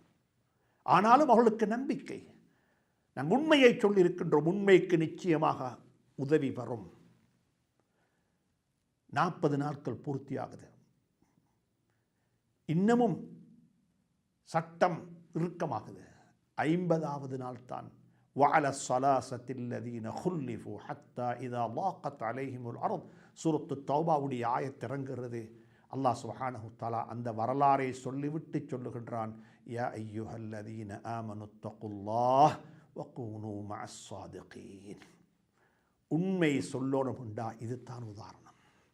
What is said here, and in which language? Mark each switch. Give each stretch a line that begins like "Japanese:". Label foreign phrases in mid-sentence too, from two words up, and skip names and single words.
Tamil: ஆனாலும் அவர்களுக்கு நம்பிக்கை, நாங்கள் உண்மையை சொல்லியிருக்கின்றோம், உண்மைக்கு நிச்சயமாக உதவி வரும். 40 நாட்கள் பூர்த்தியாகுது, இன்னமும் சட்டம் இறுக்கமாகுது. 50வது நாள் தான்
Arabic: وعلى الصلاصة الذين خلفوا حتى إذا ضاقت عليهم الأرض.
Tamil: சூரத்து தௌபாவுடைய ஆயத் இறங்குகிறது.
Arabic: الله سبحانه وتعالى
Tamil: அந்த வரலாறை சொல்லிவிட்டு சொல்லுகின்றான்,
Arabic: يا أيها الذين آمنوا اتقوا الله وكونوا مع الصادقين.
Tamil: உண்மை சொல்லணும்டா இதுதான் உதாரணம்.